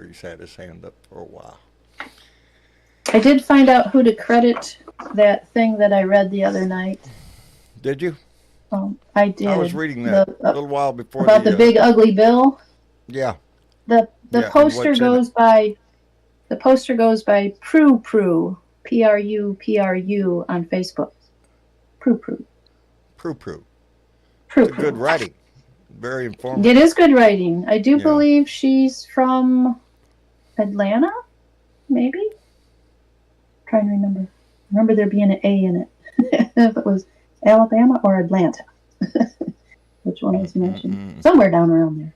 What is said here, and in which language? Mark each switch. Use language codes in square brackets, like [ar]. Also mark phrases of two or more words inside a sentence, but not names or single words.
[en] He's had his hand up for a while. I did find out who to credit that thing that I read the other night. Did you? I did. I was reading that a little while before. About the big ugly bill. Yeah. The The Yeah, and poster what's in it? goes by Prue Prue, Prupru on Facebook. Prue Prue. Prue Prue. Prue It's a good Prue. writing. Very It informative. is good writing. I do Yeah. believe she's from Atlanta, maybe? Trying to remember. Remember there being an A in it. If it was Alabama or Atlanta. Which one was mentioned? Somewhere down around there.